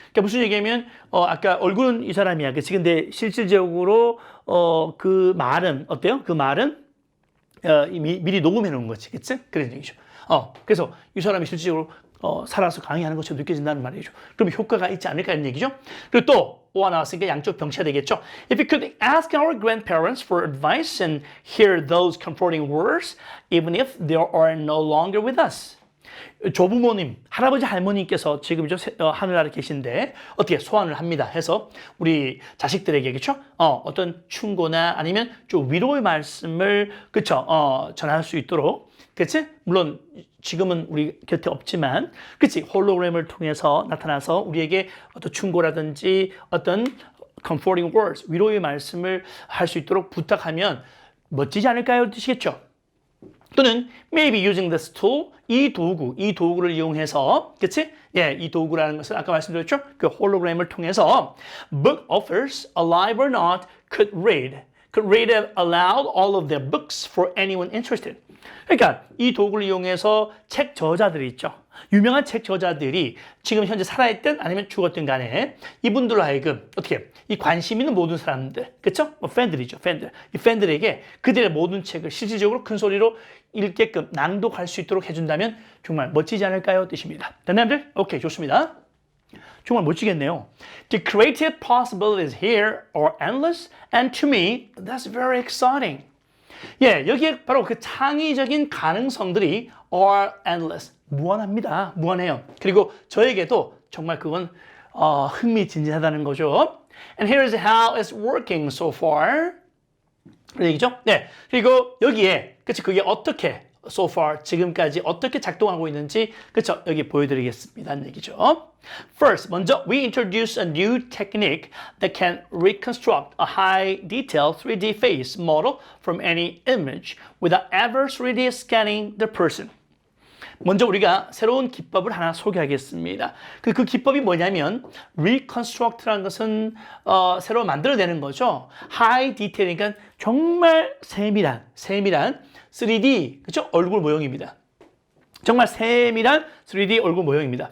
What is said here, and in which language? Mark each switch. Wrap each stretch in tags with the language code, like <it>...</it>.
<ko>그러니까 무슨 얘기냐면 아까 얼굴은 이 사람이야. 그치? 근데 실질적으로 그 말은 어때요? 그 말은 미리 녹음해 놓은 거지. 그치? 그런 얘기죠. 그래서 이 사람이 실질적으로 살아서 강의하는 것처럼 느껴진다는 말이죠. 그럼 효과가 있지 않을까 이런 얘기죠. 그리고 또 오가 나왔으니까 양쪽 병치가 되겠죠.</ko> <en>If we could ask our grandparents for advice and hear those comforting words, even if they are no longer with us.</en> <ko>조부모님, 할아버지 할머니께서 지금 하늘나라에 계신데 어떻게 소환을 합니다. 해서 우리 자식들에게 그렇죠? 어떤 충고나 아니면 좀 위로의 말씀을 그렇죠? 전할 수 있도록 그렇지? 물론 지금은 우리 곁에 없지만 그렇지? 홀로그램을 통해서 나타나서 우리에게 어떤 충고라든지 어떤</ko> <en>comforting words,</en> <ko>위로의 말씀을 할 수 있도록 부탁하면 멋지지 않을까요? 뜻이겠죠? 또는</ko> <en>maybe using this tool,</en> <ko>이 도구를 이용해서, 그치? 예, 이 도구라는 것은 아까 말씀드렸죠? 그 홀로그램을 통해서</ko> <en>book authors, alive or not, could read aloud all of their books for anyone interested.</en> <ko>그러니까 이 도구를 이용해서 책 저자들이 있죠. 유명한 책 저자들이 지금 현재 살아있든 아니면 죽었든 간에 이분들로 하여금 어떻게 이 관심 있는 모든 사람들, 그렇죠? 팬들이죠, 팬들. 이 팬들에게 그들의 모든 책을 실질적으로 큰 소리로 읽게끔 낭독할 수 있도록 해준다면 정말 멋지지 않을까요? 뜻입니다. 됐나요? 오케이, 좋습니다. 정말 멋지겠네요.</ko> <en>The creative possibilities here are endless, and to me, that's very exciting.</en> <ko>예, 여기에 바로 그 창의적인 가능성들이</ko> <en>are endless.</en> <ko>무한합니다. 무한해요. 그리고 저에게도 정말 그건 흥미진진하다는 거죠.</ko> <en>And here's how it's working so far.</en> <ko>그런 얘기죠. 네. 그리고 여기에 그치 그게 어떻게</ko> <en>so far</en> <ko>지금까지 어떻게 작동하고 있는지 그쵸 여기 보여드리겠습니다. 얘기죠.</ko> <en>First,</en> <ko>먼저</ko> <en>we introduce a new technique that can reconstruct a high detail 3D face model from any image without ever 3D scanning the person.</en> <ko>먼저 우리가 새로운 기법을 하나 소개하겠습니다. 그 기법이 뭐냐면 reconstruct라는 것은 새로 만들어내는 거죠.</ko> <en>high detail,</en> <ko>그러니까 정말 세밀한 3D 그렇죠? 얼굴 모형입니다. 정말 세밀한 3D 얼굴 모형입니다.</ko>